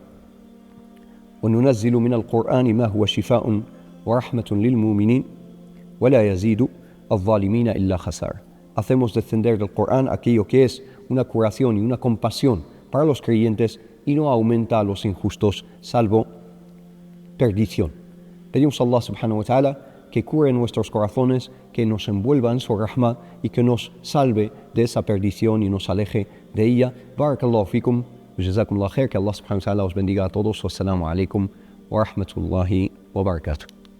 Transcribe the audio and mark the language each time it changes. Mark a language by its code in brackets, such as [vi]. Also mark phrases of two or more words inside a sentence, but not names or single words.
[ar] وَنُنَزِّلُ مِنَ الْقُرْآنِ مَا هُوَ شِفَاءٌ وَرَحْمَةٌ لِلْمُؤْمِنِينَ وَلَا يَزِيدُ الظَّالِمِينَ إِلَّا خَسَارًا. [es] Hacemos descender del Corán aquello que es una curación y una compasión para los creyentes y no aumenta a los injustos salvo perdición. Pedimos a Allah [ar] سبحانه وتعالى [es] que cure nuestros corazones, que nos envuelva en su rahma y que nos salve de esa perdición y nos aleje de ella. [ar] بارك الله فيكم، جزاكم الله خير, [es] que Allah [ar] سبحانه وتعالى [es] os bendiga a todos. [ar] والسلام عليكم ورحمة الله وبركاته.